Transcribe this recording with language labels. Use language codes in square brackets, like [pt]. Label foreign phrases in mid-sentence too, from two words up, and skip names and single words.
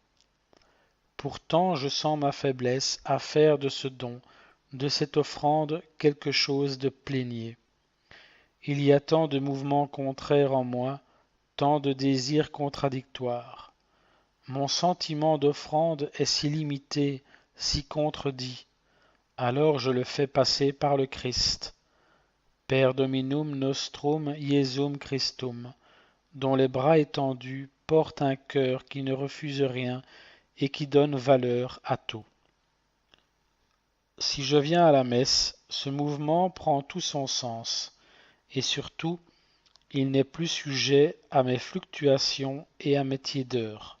[fr] Pourtant, je sens ma faiblesse à faire de ce don, de cette offrande, quelque chose de plénier. Il y a tant de mouvements contraires en moi, tant de désirs contradictoires. Mon sentiment d'offrande est si limité, si contredit. Alors je le fais passer par le Christ. [la] Per dominum nostrum Iesum Christum, [fr] dont les bras étendus portent un cœur qui ne refuse rien et qui donne valeur à tout. Si je viens à la messe, ce mouvement prend tout son sens, et surtout, il n'est plus sujet à mes fluctuations et à mes tiédeurs.